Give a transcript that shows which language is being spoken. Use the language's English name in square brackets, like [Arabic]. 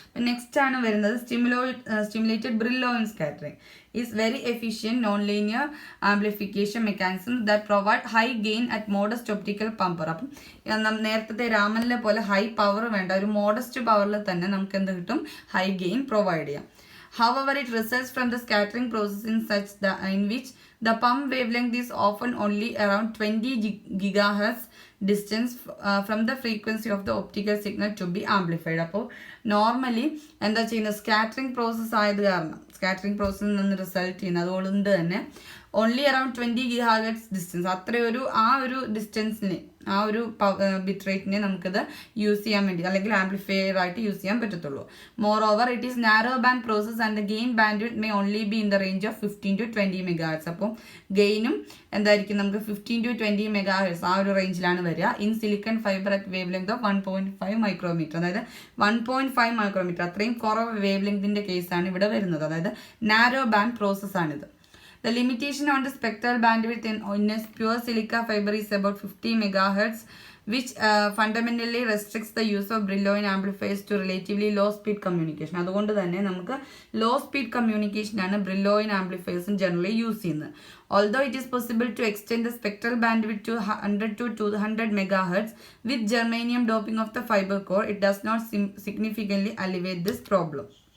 [Malayalam] Next ആണ് വരുന്നത് [English] Stimulated Brillouin scattering is very efficient non linear amplification mechanism that provide high gain at modest optical pumper. [Malayalam] അപ്പം നേരത്തെ രാമനിലെ പോലെ high power വേണ്ട, ഒരു മോഡസ്റ്റ് പവറിൽ തന്നെ നമുക്ക് എന്ത് കിട്ടും, ഹൈ ഗെയിൻ പ്രൊവൈഡ് ചെയ്യാം. [English] However, it results from the scattering process in which the pump wavelength is often only around 20 gigahertz distance from the frequency of the optical signal to be amplified. [Malayalam] അപ്പോൾ normally എന്താ ചെയ്യുന്നത്, scattering process ആയത് കാരണം, scattering പ്രോസസ്സിൽ നിന്ന് result ചെയ്യുന്നത് അതുകൊണ്ട് തന്നെ ഓൺലി അറൌണ്ട് 20 ഗിഗാഹെർട്സ് ഡിസ്റ്റൻസ്, ആ ഒരു ഡിസ്റ്റൻസിന്, ആ ഒരു ബിറ്റ് റേറ്റിനെ നമുക്കിത് യൂസ് ചെയ്യാൻ വേണ്ടി അല്ലെങ്കിൽ ആംപ്ലിഫയർ ആയിട്ട് യൂസ് ചെയ്യാൻ പറ്റത്തുള്ളൂ. [English] Moreover it is narrow band process and the gain bandwidth may only be in the range of 15 to 20 megahertz. [Malayalam] അപ്പോൾ ഗെയിനും എന്തായിരിക്കും, നമുക്ക് 15 to 20 മെഗാഹെർട്സ് ആ ഒരു റേഞ്ചിലാണ് വരിക. [English] in silicon fibre at wavelength of 1.5 micrometre, [Malayalam] അതായത് 1.5 മൈക്രോമീറ്റർ അത്രയും കുറവ് വേവ് ലെങ്തിന്റെ കേസാണ് ഇവിടെ വരുന്നത്. അതായത് നാരോ ബാൻഡ് പ്രോസസ് ആണിത്. [English] The limitation on the spectral bandwidth in a pure silica fiber is about 50 megahertz, which fundamentally restricts the use of Brillouin amplifiers to relatively low speed communication. [Malayalam] അതുകൊണ്ട് തന്നെ നമുക്ക് low speed communication ആണ് Brillouin amplifiers generally use ചെയ്യുന്നത്. [English] Although it is possible to extend the spectral bandwidth to 100 to 200 megahertz with germanium doping of the fiber core, it does not significantly alleviate this problem.